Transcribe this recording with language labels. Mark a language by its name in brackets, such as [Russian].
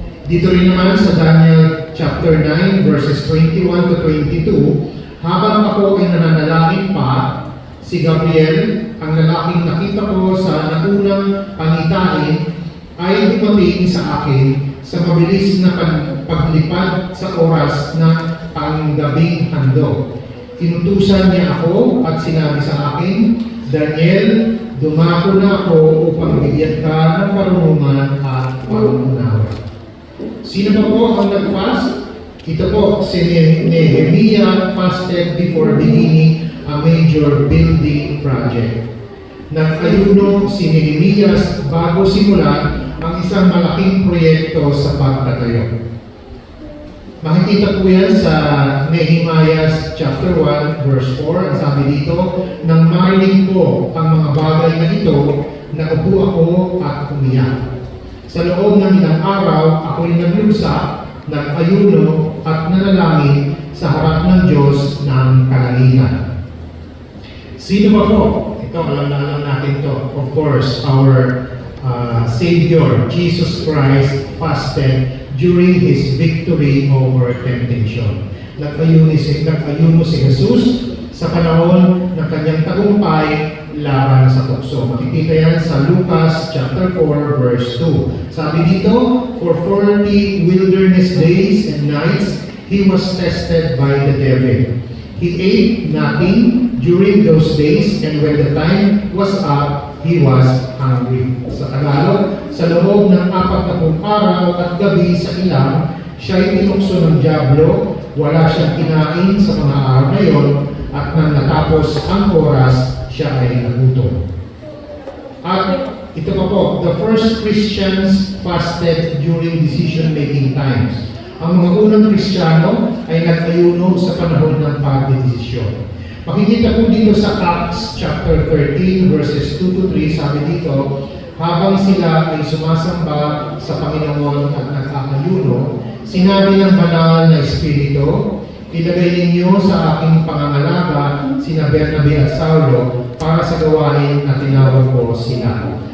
[Filipino] Dito rin naman sa Daniel chapter 9 verses 21 to 22, habang ako ay nananalangin pa, si Gabriel, ang lalaking nakita ko sa naunang pangitain, ay dumating sa akin sa mabilis na paglipad sa oras ng panggabing handog. Inutusan niya ako at sinabi sa akin, Daniel, dumako na ako upang bigyan ka ng karunungan at pangunawa. Sino ba po ang nag-fast? Ito po, [English] si Nehemiah fasted before beginning a major building project. [Filipino] Nag-ayuno si Nehemiah bago simulan ang isang malaking proyekto sa pagtatayo. Makikita po yan sa Nehemiah chapter 1 verse 4. Ang sabi dito, nang marinig ko ang mga bagay na ito, naupo ako at umiyak. Sa loob ng ilang araw, ako'y naglusa, nag-ayuno at nanalangin sa harap ng Diyos ng kalangitan. Sino ba po? Ito, alam na alam natin to. [English] Of course, our Savior, Jesus Christ, fasted during His victory over temptation. [Filipino] Nag-ayuno si Jesus sa panahon ng kanyang tagumpay laban sa tukso. Makikita yan sa Lucas chapter 4 verse 2. Sabi dito, [English] for 40 wilderness days and nights, He was tested by the devil. He ate nothing during those days, and when the time was up, He was hungry. [Filipino] Sa Tagalog, sa loob ng 40 araw at gabi sa ilang, siya'y tinukso ng dyablo, wala siyang kinain sa mga araw na yon, at nang natapos ang oras, siya ay nagutom. At ito pa po, [English] the first Christians fasted during decision-making times. [Filipino] Ang mga unang Kristiyano ay nag-ayuno sa panahon ng pagdedesisyon. Makikita po dito sa Acts chapter 13 verses 2 to 3, sabi dito, habang sila ay sumasamba sa Panginoon at nag-aayuno, sinabi ng banal na Espiritu, ilagay ninyo sa aking pangangalaga sina Bernabe at Saulo para sa gawain na tinawag ko sila.